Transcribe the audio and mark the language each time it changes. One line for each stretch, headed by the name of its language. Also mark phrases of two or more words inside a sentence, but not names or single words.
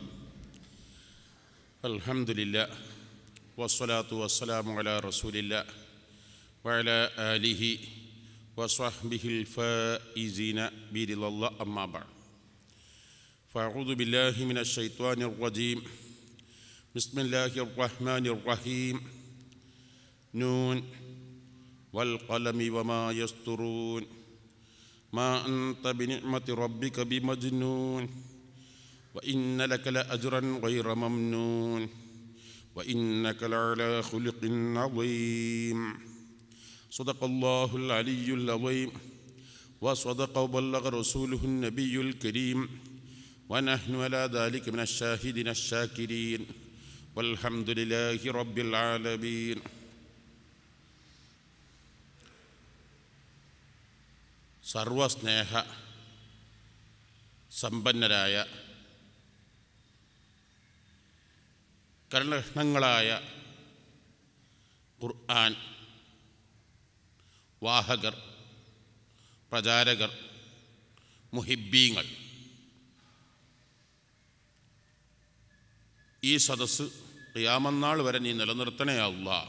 Arabic: الحمد لله والصلاة والسلام على رسول الله وعلى آله وصحبه الفائزين برضا الله. أما بعد. فأعوذ بالله من الشيطان الرجيم. بسم الله الرحمن الرحيم. ن والقلم وما يسطرون. ما أنت بنعمة ربك بمجنون وإن لك لأجرا غير ممنون وإنك لعلى خلق عظيم. صدق الله العلي العظيم وصدق وبلغ رسوله النبي الكريم ونحن على ذلك من الشاهدين الشاكرين والحمد لله رب العالمين.
Malayalam: സർവസ്നേഹ സമ്പന്നരായ കരുണകളായ ഖുർആൻ വാഹകർ, പ്രചാരകർ, മുഹിബ്ബീങ്ങൾ, ഈ സദസ്സ് ഖിയാമത്ത് നാൾ വരെ നീ നിലനിർത്തണേ അല്ലാഹ്.